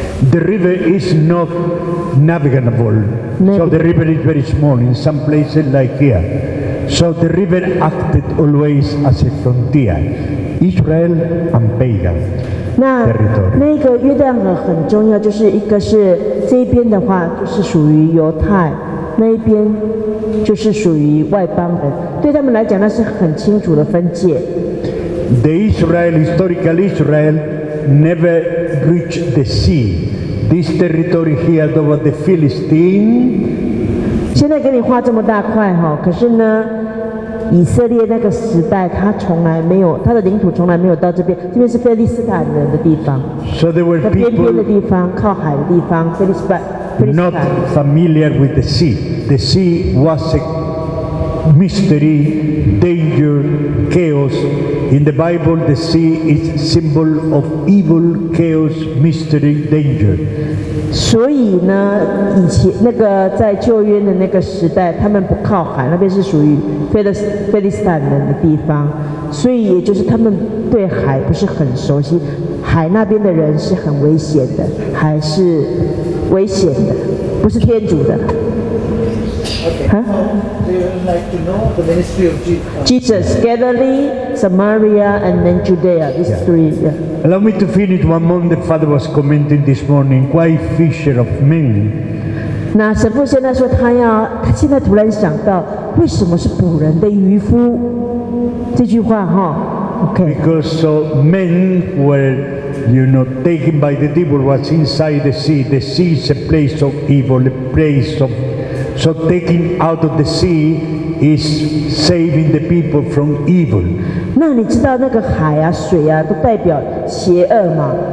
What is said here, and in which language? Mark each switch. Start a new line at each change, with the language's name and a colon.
English: The river is not navigable, so the river is very small in some places like here. So the river acted always as a frontier, Israel and pagan
Chinese: 那
English: territory.
Chinese: 那个约旦河很重要，就是一个是这一边的话，就是属于犹太，那一边就是属于外邦人，对他们来讲那是很清楚的分界。
English: The historical Israel, never reached the sea. This territory here over the Philistine.
Chinese: 现在给你画这么大块哈，可是呢，以色列那个时代，他从来没有，他的领土从来没有到这边，这边是非利士坦人的地方。
English: So there were
Chinese: 在边边的
English: people
Chinese: 地方，靠海的地方，非利士坦。
English: not familiar with the sea. The sea was a mystery, danger, chaos. In the Bible, the sea is symbol of evil, chaos, mystery, danger.
Chinese: 所以呢，以前那个在旧约的那个时代，他们不靠海，那边是属于非利士坦人的地方，所以也就是他们对海不是很熟悉，海那边的人是很危险的，海是危险的，不是天主的。 Huh?
English: They would like to know the ministry of Jesus, Galilee, Samaria, and then Judea. These three. Yeah. Allow me to finish one moment. The father was commenting this morning, why fisher of men?
Chinese: 那神父现在说他现在突然想到，为什么是捕人的渔夫？这句话哈 ，OK。
English: Because so men were, taken by the devil, was inside the sea. The sea is a place of evil, a place of. So taking out of the sea is saving the people from evil.
Chinese: 那你知道那个海啊、水啊，都代表邪恶嘛？